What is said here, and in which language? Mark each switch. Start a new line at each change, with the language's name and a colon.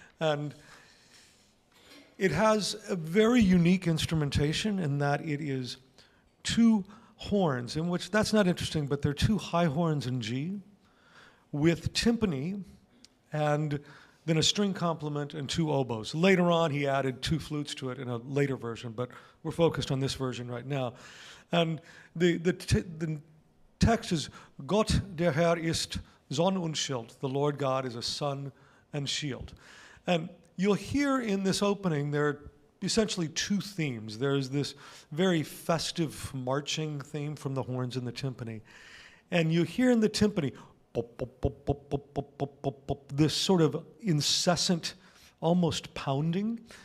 English: And it has a very unique instrumentation in that it is two horns, in which, that's not interesting, but they're two high horns in G with timpani and then a string complement and two oboes. Later on, he added two flutes to it in a later version, but we're focused on this version right now. And the text is,
German: Gott der Herr ist Sonne und Schild.
English: The Lord God is a sun and shield. And you'll hear in this opening, there are essentially two themes. There's this very festive marching theme from the horns and the timpani. And you hear in the timpani, pop, pop, pop, pop, pop, pop, pop, pop, pop, this sort of incessant, almost pounding.